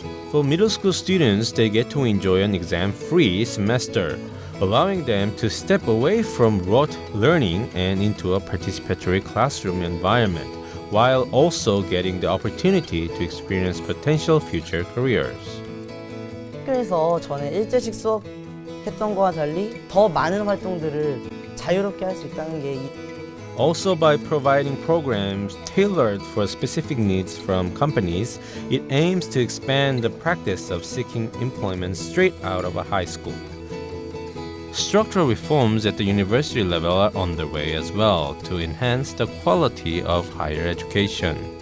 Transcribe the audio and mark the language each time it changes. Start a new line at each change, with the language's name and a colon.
English: For middle school students, they get to enjoy an exam-free semester, allowing them to step away from rote learning and into a participatory classroom environment, while also getting the opportunity to experience potential future careers.
Korean: 학교에서 저는 일제식 수업 했던 거와 달리 더 많은 활동들을 자유롭게 할 수 있다는 게
English: Also, by providing programs tailored for specific needs from companies, it aims to expand the practice of seeking employment straight out of a high school. Structural reforms at the university level are underway as well to enhance the quality of higher education.